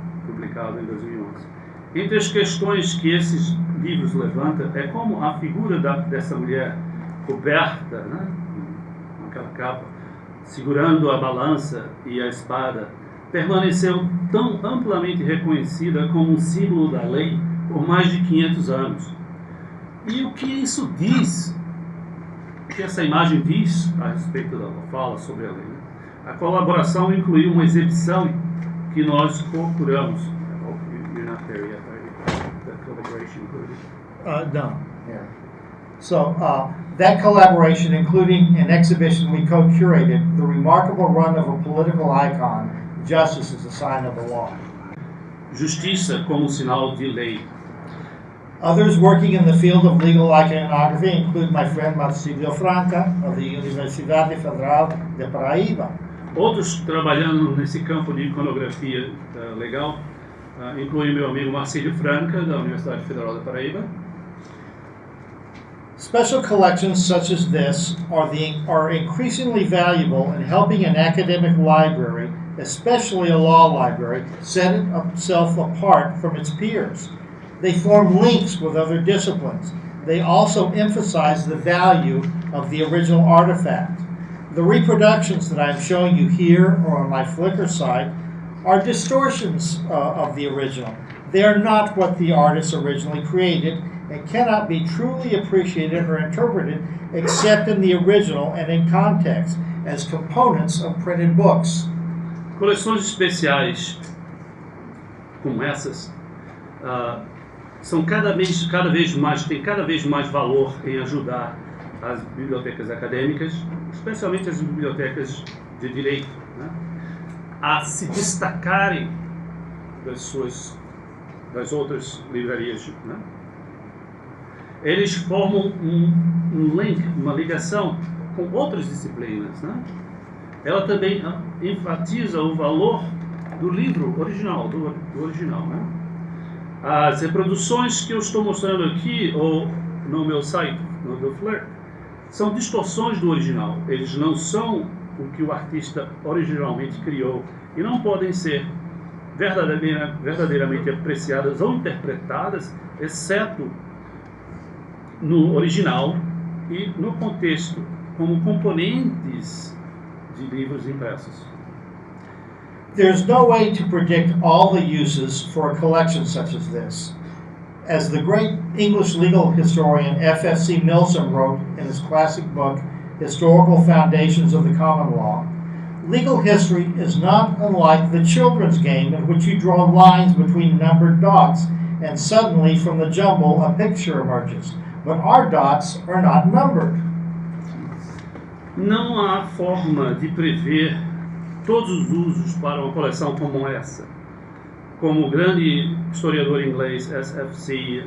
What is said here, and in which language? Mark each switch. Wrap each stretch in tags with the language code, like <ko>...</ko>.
<pt>Publicado em 2011. Entre as questões que esses livros levantam é como a figura dessa mulher coberta, né, com aquela capa, segurando a balança e a espada, permaneceu tão amplamente reconhecida como um símbolo da lei por mais de 500 anos. E o que isso diz? O que essa imagem diz a respeito da fala sobre a lei? Né? A colaboração incluiu uma exibição que nós procuramos.</pt> <en>You're not there yet, right? The collaboration included? No. Yeah. So that collaboration, including an exhibition we co-curated, the remarkable run of a political icon, justice is a sign of the law.</en> <pt>Justiça como sinal de lei.</pt> <en>Others working in the field of legal iconography include my friend Marcílio Franca of the Universidade Federal de Paraíba.</en> <pt>Outros trabalhando nesse campo de iconografia legal incluem meu amigo Marcílio Franca da Universidade Federal de Paraíba.</pt> <en>Special collections such as this are increasingly valuable in helping an academic library, especially a law library, set itself apart from its peers. They form links with other disciplines. They also emphasize the value of the original artifact. The reproductions that I'm showing you here or on my Flickr site are distortions of the original. They are not what the artist originally created and cannot be truly appreciated or interpreted except in the original and in context as components of printed books.</en> <pt>Coleções especiais como essas são cada vez mais valor em ajudar as bibliotecas acadêmicas, especialmente as bibliotecas de direito, né, a se destacarem das outras livrarias, né? Eles formam um link, uma ligação com outras disciplinas, né? Ela também enfatiza o valor do livro original, do original, né? As reproduções que eu estou mostrando aqui ou no meu site, no Flickr, são distorções do original. Eles não são o que o artista originalmente criou e não podem ser verdadeiramente apreciadas ou interpretadas, exceto no original e no contexto, como componentes de livros impressos.</pt> <en>There's no way to predict all the uses for a collection such as this. As the great English legal historian F.F.C. Milsom wrote in his classic book, Historical Foundations of the Common Law, legal history is not unlike the children's game in which you draw lines between numbered dots, and suddenly from the jumble a picture emerges. But our dots are not numbered.</en> <pt>Não há forma de prever todos os usos para uma coleção como essa. Como o grande historiador inglês S.F.C.</pt>